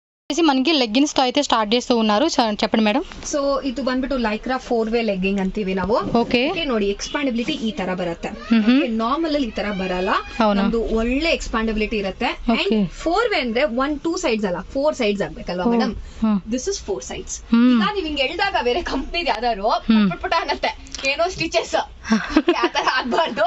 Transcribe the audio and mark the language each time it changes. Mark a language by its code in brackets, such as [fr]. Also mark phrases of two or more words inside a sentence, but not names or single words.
[te] మనకి లెగ్గిన్స్ తో అయితే స్టార్ట్ చేస్తూ ఉన్నారు. చెప్పండి మేడం. [kn] ಸೊ ಇದು ಬಂದ್ಬಿಟ್ಟು ಲೈಕ್ರಾ 4-ವೇ ಲೆಗ್ಗಿಂಗ್ ಅಂತೀವಿ ನಾವು. ಓಕೆ ನೋಡಿ ಎಕ್ಸ್ಪಾಂಡಬಿಲಿಟಿ ಈ ತರ ಬರುತ್ತೆ. ನಾರ್ಮಲ್ ಅಲ್ಲಿ ಈ ತರ ಬರಲ್ಲ, ಒಂದು ಒಳ್ಳೆ ಎಕ್ಸ್ಪಾಂಡಬಿಲಿಟಿ ಇರುತ್ತೆ. ಅಂಡ್ 4-ವೇ ಅಂದ್ರೆ 1-2 ಸೈಡ್ಸ್ ಅಲ್ಲ, 4 ಸೈಡ್ಸ್ ಆಗ್ಬೇಕಲ್ವಾ ಮೇಡಮ್. [en] This is 4 sides. [kn] ಈಗ ನೀವ್ ಹಿಂಗ್ ಎಳ್ದಾಗ ಬೇರೆ ಕಂಪ್ನಿ ಯಾವ್ದಾದ್ರು ಪುಟ್ಟ ಅನ್ನತ್ತೆ ಏನೋ ಸ್ಟಿಚಸ್ ಆತರ ಆಗ್ಬಾರ್ದು.